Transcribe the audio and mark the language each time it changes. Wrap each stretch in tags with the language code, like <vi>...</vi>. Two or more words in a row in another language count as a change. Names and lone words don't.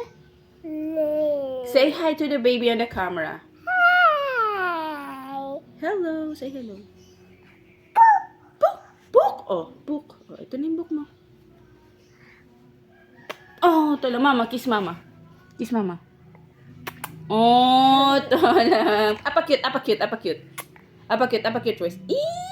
<en>Say hi to the baby on the camera. Hi. Hello. Say hello. Book. Book. Oh, book.</en> <tl>Oh, ito na yung book mo. Oh, ito lang. Mama, kiss mama. Kiss mama. Oh, ito lang.</tl> <ms>Apa cute, apa cute, apa cute. Apa cute, apa cute first.</ms>